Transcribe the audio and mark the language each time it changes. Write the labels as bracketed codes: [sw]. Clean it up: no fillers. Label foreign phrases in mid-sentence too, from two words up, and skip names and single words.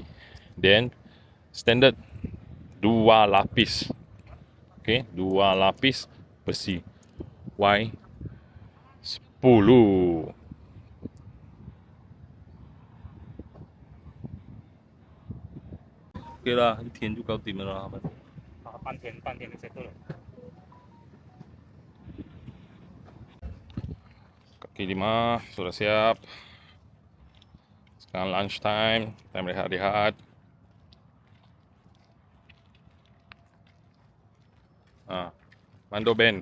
[en] Then standard 2 lapis. [ms] Okay, 2 lapis besi Y10. Okay lah, [zh] 一天就搞定了啦，他们。半天就 settle 了。 [ms] Kaki 5 sudah siap. Sekarang [en] lunch time, time [ms] rehat-rehat. Mando Ben.